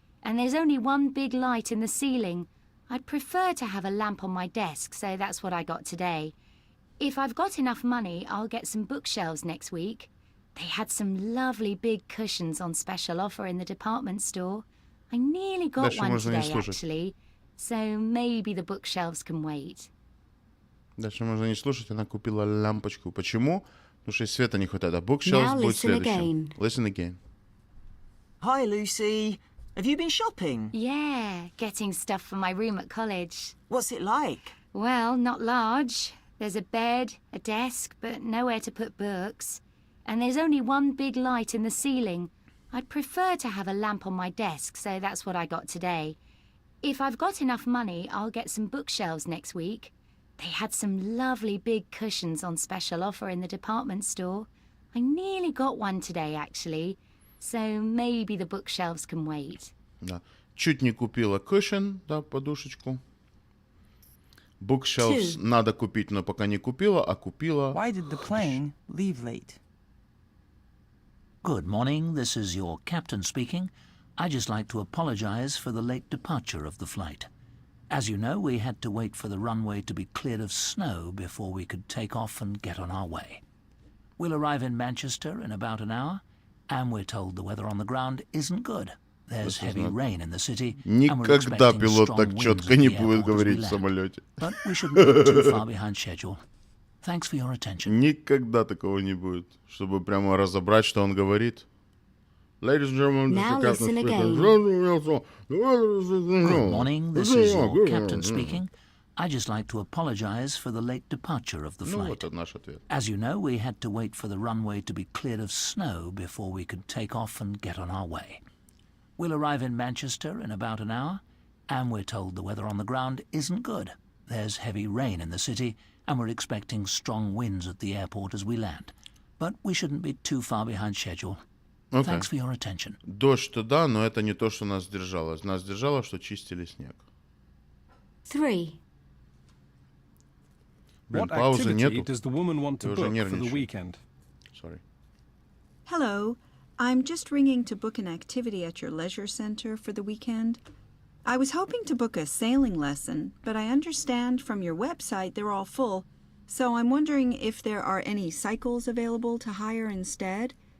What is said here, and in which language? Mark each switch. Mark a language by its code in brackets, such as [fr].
[en] And there's only one big light in the ceiling. I'd prefer to have a lamp on my desk, so that's what I got today. If I've got enough money, I'll get some bookshelves next week. They had some lovely big cushions on special offer in the department store. I nearly got one today, actually. So maybe the bookshelves can wait. [ru] Дальше можно не слушать. Она купила лампочку. Почему? Потому что света не хватает. А bookshelves будет следующим. [en] Listen again. Hi, Lucy. Have you been shopping? Yeah, getting stuff for my room at college. What's it like? Well, not large. There's a bed, a desk, but nowhere to put books. And there's only one big light in the ceiling. I'd prefer to have a lamp on my desk, so that's what I got today. If I've got enough money, I'll get some bookshelves next week. They had some lovely big cushions on special offer in the department store. I nearly got one today, actually. So maybe the bookshelves can wait. [ru] Да. Чуть не купила cushion, да, подушечку. Bookshelves надо купить, но пока не купила, а купила. [en] Why did the plane leave late? Good morning, this is your captain speaking. I'd just like to apologize for the late departure of the flight. As you know, we had to wait for the runway to be cleared of snow before we could take off and get on our way. We'll arrive in Manchester in about an hour, and we're told the weather on the ground isn't good. There's heavy rain in the city, and we're expecting strong winds at the airport as we land. But we shouldn't be too far behind schedule. Thanks for your attention. [ru] Никогда такого не будет, чтобы прямо разобрать, что он говорит. [en] Ladies and gentlemen, now listen again. Good morning, this is your captain speaking. I'd just like to apologize for the late departure of the flight. As you know, we had to wait for the runway to be cleared of snow before we could take off and get on our way. We'll arrive in Manchester in about an hour, and we're told the weather on the ground isn't good. There's heavy rain in the city, and we're expecting strong winds at the airport as we land. But we shouldn't be too far behind schedule. Okay. Thanks for your attention. [ru] Дождь-то да, но это не то, что нас держало. Нас держало, что чистили снег. [en] 3. What activity does the woman want to book for the weekend? Sorry. Hello. I'm just ringing to book an activity at your leisure center for the weekend. I was hoping to book a sailing lesson, but I understand from your website they're all full, so I'm wondering if there are any cycles available to hire instead.